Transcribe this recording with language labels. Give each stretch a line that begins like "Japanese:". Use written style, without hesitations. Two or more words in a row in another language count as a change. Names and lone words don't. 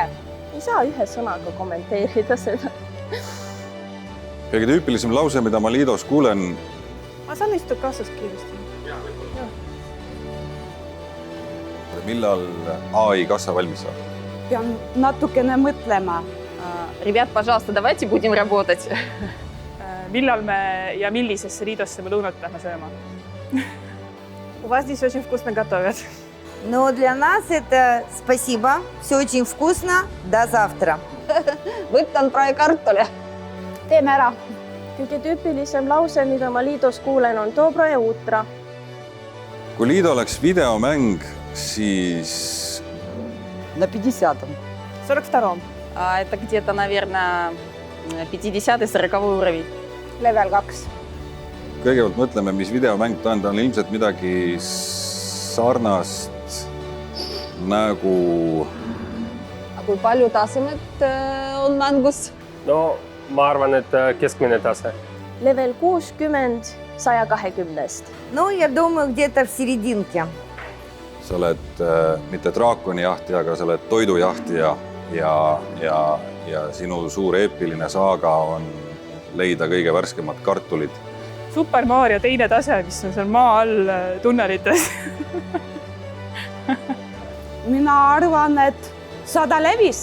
Estonian: Ei saa ühe sõnaga kommenteerida seda. Kõige tüüpilisem lause, mida ma Liidos kuulen, Ma saan istuda kassas kiiresti. millal AI kassa valmis saab. Pean natukene mõtlema.
Russian: Ребят, пожалуйста, давайте будем работать.
Estonian: Millal me ja millisesse Liidosse me lõunat lähme sööma?
Russian: У вас здесь очень вкусно готовят. Но для нас это спасибо. Все очень вкусно. До завтра.
Estonian: Võtan praegu kartule. Teeme ära. Kõige tüüpilisem lause, mida ma Liidos kuulen, on
Russian: доброе утро.
Estonian: Kui Liido oleks videomäng, siis
Russian: На 50-м. 42-м. Это где-то, наверное, 50-40 уровень.
English: Level 2.
Estonian: kõigepealt mõtleme, mis videomäng ta on ilmselt midagi sarnast nagu... Kui palju tasemed on mängus? No ma arvan, et keskmine tase. Level 60 120-st.
Russian: Ну, я думаю, где-то в серединке.
Estonian: Sa oled mitte draakonijahtija, aga sa oled toidujahtija ja sinu suur eepiline saaga on leida kõige värskemad kartulid. Super Mario teine tase, mis on seal maa all tunnelites. Mina arvan, et 100 levis.